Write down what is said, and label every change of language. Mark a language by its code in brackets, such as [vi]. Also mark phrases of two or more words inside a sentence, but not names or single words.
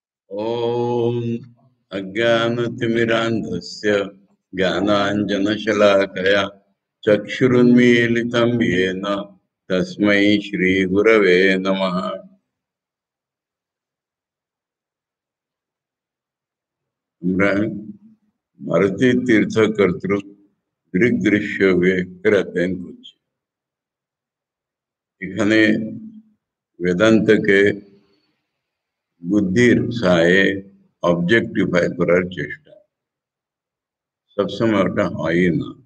[sa] ॐ अज्ञानतिमिरान्धस्य ज्ञानाञ्जनशलाकया चक्षुरुन्मीलितं येन तस्मै श्रीगुरवे नमः। [bn] আমরা ভারতী তীর্থ কর্তৃক দৃগ্দৃশ্য ব্যক্তি করছি। এখানে বেদান্তকে বুদ্ধির সহায়ে অবজেক্টিফাই করার চেষ্টা, সবসময় ওটা হয় না।